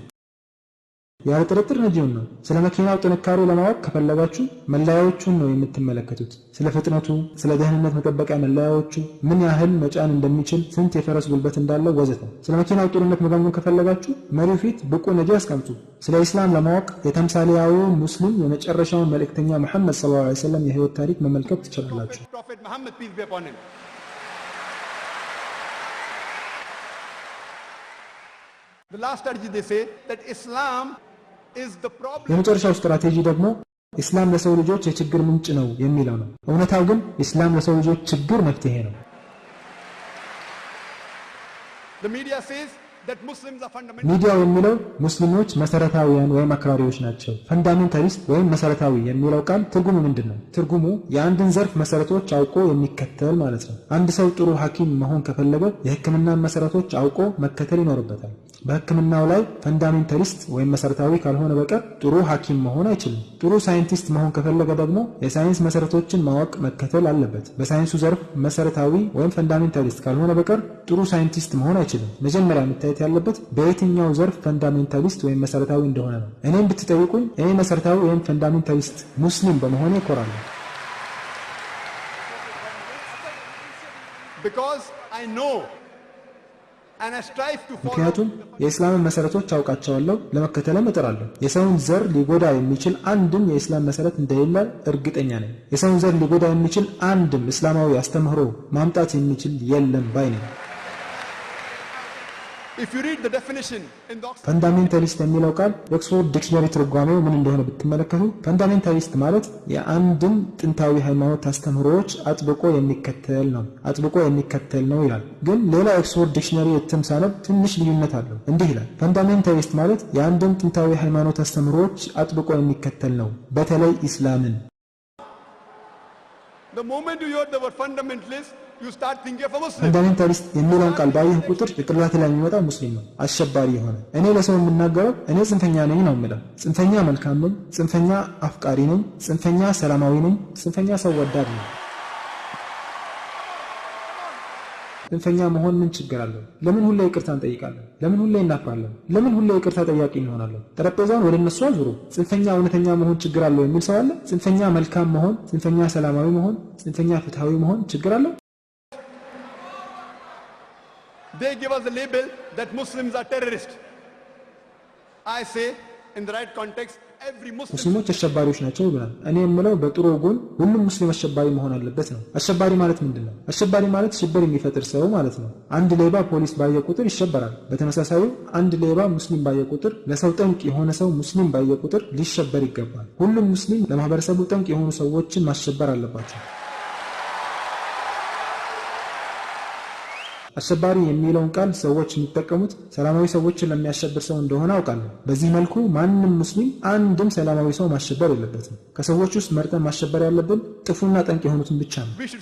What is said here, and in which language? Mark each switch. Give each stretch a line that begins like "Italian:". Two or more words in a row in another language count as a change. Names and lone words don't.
Amharic: ያለ ጥርጥር ነጂውን ነው። ስለ መኪናው ጥንካሬ ለማወቅ ከፈለጋችሁ መለያዎቹን ነው የምትመለከቱት። ስለ ፍጥነቱ፣ ስለ ደህንነት መጠበቂያ መለያዎቹ፣ ምን ያህል መጫን እንደሚችል፣ ስንት የፈረስ ጉልበት እንዳለው ወዘተ። ስለ መኪናው ጥሩነት መገምገም ከፈለጋችሁ መሪው ፊት ብቁ ነጂ አስቀምጡ። ስለ ኢስላም ለማወቅ የተምሳሌያዊው ሙስሊም የመጨረሻውን መልእክተኛ መሐመድ
Arabic: صلى الله عليه وسلم
Amharic: የህይወት ታሪክ መመልከት ትችላላችሁ።
English: The last strategy they say that Islam is the problem.
Amharic: የመጨረሻው ስትራቴጂ ደግሞ ኢስላም ለሰው ልጆች የችግር ምንጭ ነው የሚለው ነው። እውነታው ግን ኢስላም ለሰው ልጆች ችግር መፍትሄ ነው።
English: The media says that Muslims are fundamental.
Amharic: ሚዲያው የሚለው ሙስሊሞች መሰረታዊያን ወይም አክራሪዎች ናቸው። ፈንዳሜንታሊስት ወይም መሰረታዊ የሚለው ቃል ትርጉሙ ምንድነው? ትርጉሙ የአንድን ዘርፍ መሰረቶች አውቆ የሚከተል ማለት ነው። አንድ ሰው ጥሩ ሐኪም መሆን ከፈለገ የሕክምናን መሰረቶች አውቆ መከተል ይኖርበታል። በሕክምናው ላይ ፈንዳሜንታሊስት ወይም መሰረታዊ ካልሆነ በቀር ጥሩ ሐኪም መሆን አይችልም። ጥሩ ሳይንቲስት መሆን ከፈለገ ደግሞ የሳይንስ መሰረቶችን ማወቅ መከተል አለበት። በሳይንሱ ዘርፍ መሰረታዊ ወይም ፈንዳሜንታሊስት ካልሆነ በቀር ጥሩ ሳይንቲስት መሆን አይችልም። መጀመሪያ መታየት ያለበት በየትኛው ዘርፍ ፈንዳሜንታሊስት ወይም መሰረታዊ እንደሆነ ነው። እኔም ብትጠይቁኝ እኔ መሰረታዊ ወይም ፈንዳሜንታሊስት ሙስሊም በመሆኔ እኮራለሁ።
English: Because I know and I strive to follow.
Amharic: ምክንያቱም የኢስላምን መሰረቶች አውቃቸዋለሁ፣ ለመከተልም እጥራለሁ። የሰውን ዘር ሊጎዳ የሚችል አንድም የኢስላም መሰረት እንደሌለ እርግጠኛ ነኝ። የሰውን ዘር ሊጎዳ የሚችል አንድም እስላማዊ አስተምህሮ ማምጣት የሚችል የለም ባይ ነኝ።
English: If you read the definition in the
Amharic: ፈንዳሜንታሊስት የሚለው ቃል የኦክስፎርድ ዲክሽነሪ ትርጓሜው ምን እንደሆነ ብትመለከቱ ፈንዳሜንታሊስት ማለት የአንድን ጥንታዊ ሃይማኖት አስተምህሮዎች አጥብቆ የሚከተል ነው፣ አጥብቆ የሚከተል ነው ይላል። ግን ሌላ ኦክስፎርድ ዲክሽነሪ እትም ሳነብ ትንሽ ልዩነት አለው። እንዲህ ይላል፣ ፈንዳሜንታሊስት ማለት የአንድን ጥንታዊ ሃይማኖት አስተምህሮዎች አጥብቆ የሚከተል ነው፣ በተለይ ኢስላምን።
English: The moment you hear the word fundamentalist, you start thinking of a Muslim.
Amharic: ፈንዳሜንታሊስት የሚለውን ቃል ባየህ ቁጥር ጭንቅላት ላይ የሚመጣው ሙስሊም ነው፣ አሸባሪ የሆነ። እኔ ለሰው የምናገረው እኔ ጽንፈኛ ነኝ ነው የምለው። ጽንፈኛ መልካም ነኝ፣ ጽንፈኛ አፍቃሪ ነኝ፣ ጽንፈኛ ሰላማዊ ነኝ፣ ጽንፈኛ ሰው ወዳድ ነኝ። ጽንፈኛ መሆን ምን ችግር አለው? ለምን ሁሌ ይቅርታ እንጠይቃለን? ለምን ሁሌ እናፍራለን? ለምን ሁሌ ይቅርታ ጠያቂ እንሆናለን? ጠረጴዛውን ወደ እነሱ አዙሩ። ጽንፈኛ እውነተኛ መሆን ችግር አለው የሚል ሰው አለ? ጽንፈኛ መልካም መሆን፣ ጽንፈኛ ሰላማዊ መሆን፣ ጽንፈኛ ፍትሃዊ መሆን ችግር አለው?
English: They give us the label that Muslims are terrorists. I say in the right context every Muslim
Amharic: ሙስሊሞች አሸባሪዎች ናቸው ብለናል። እኔ የምለው በጥሩ ጎን ሁሉም ሙስሊም አሸባሪ መሆን አለበት ነው። አሸባሪ ማለት ምንድነው? አሸባሪ ማለት ሽብር የሚፈጥር ሰው ማለት ነው። አንድ ሌባ ፖሊስ ባየ ቁጥር ይሸበራል። በተመሳሳዩ አንድ ሌባ ሙስሊም ባየ ቁጥር፣ ለሰው ጠንቅ የሆነ ሰው ሙስሊም ባየ ቁጥር ሊሸበር ይገባል። ሁሉም ሙስሊም ለማህበረሰቡ ጠንቅ የሆኑ ሰዎችን ማሸበር አለባቸው። አሸባሪ የሚለውን ቃል ሰዎች የሚጠቀሙት ሰላማዊ ሰዎችን ለሚያሸብር ሰው እንደሆነ አውቃለሁ። በዚህ መልኩ ማንም ሙስሊም አንድም ሰላማዊ ሰው ማሸበር የለበትም። ከሰዎች ውስጥ መርጠን ማሸበር ያለብን ጥፉና ጠንቅ የሆኑትን ብቻ ነው።